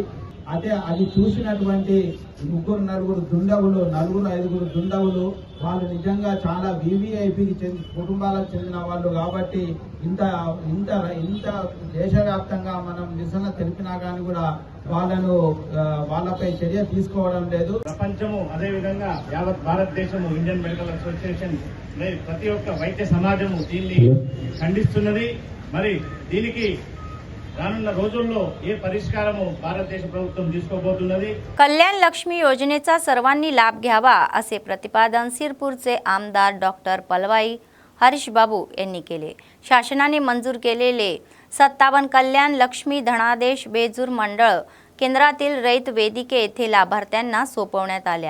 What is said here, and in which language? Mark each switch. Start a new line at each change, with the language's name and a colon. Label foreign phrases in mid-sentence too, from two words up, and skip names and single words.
Telugu: అదే అది చూసినటువంటి నలుగురు ఐదుగురు దుండవులు వాళ్ళు నిజంగా చాలా VVIPకి కుటుంబాలకు చెందిన వాళ్ళు కాబట్టి ఇంత దేశవ్యాప్తంగా మనం నిరసన తెలిపినా కానీ కూడా వాళ్ళపై చర్య తీసుకోవడం లేదు. ప్రపంచము అదేవిధంగా యావత్ భారతదేశము ఇండియన్ మెడికల్ అసోసియేషన్ ప్రతి ఒక్క వైద్య సమాజము దీన్ని ఖండిస్తున్నది. మరి దీనికి రానున్న రోజుల్లో ఏ పరిష్కారము భారతదేశ ప్రభుత్వం తీసుకోబోతున్నది.
Marathi: कल्याण लक्ष्मी योजनेचा सर्वांनी लाभ घ्यावा असे प्रतिपादन सिरपूरचे आमदार डॉक्टर पलवाई हरीश बाबू यांनी केले. शासनाने मंजूर केलेले 57 कल्याण लक्ष्मी धनादेश बेजूर मंडळ केंद्रातील रैत वेदिके येथे लाभार्थ्यांना सोपवण्यात आल्या.